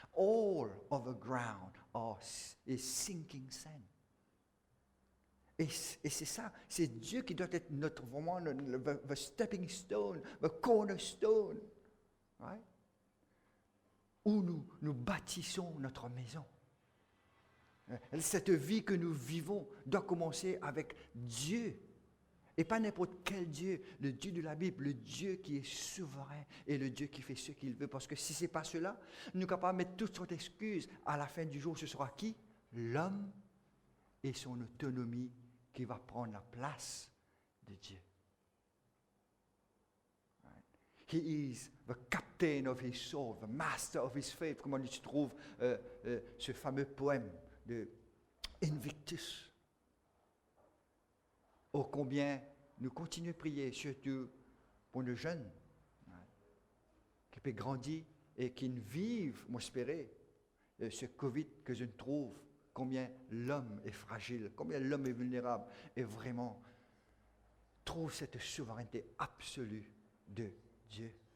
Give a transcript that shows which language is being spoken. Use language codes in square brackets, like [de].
[en] All of the ground is sinking sand. [fr] Et c'est ça, c'est Dieu qui doit être notre vraiment [en] the stepping stone, the cornerstone, right? [fr] Où nous bâtissons notre maison. Cette vie que nous vivons doit commencer avec Dieu. Et pas n'importe quel Dieu, le Dieu de la Bible, le Dieu qui est souverain et le Dieu qui fait ce qu'il veut. Parce que si ce n'est pas cela, nous sommes capables de mettre toutes sortes d'excuses. À la fin du jour, ce sera qui? L'homme et son autonomie qui va prendre la place de Dieu. [en] He is the captain of his soul, the master of his faith. [fr] Comment tu trouves ce fameux poème de Invictus? Oh, combien nous continuons de prier, surtout pour nos jeunes, qui peuvent grandir et qui ne vivent, moi espérer, ce Covid que je ne trouve, combien l'homme est fragile, combien l'homme est vulnérable, et vraiment trouve cette souveraineté absolue de Dieu.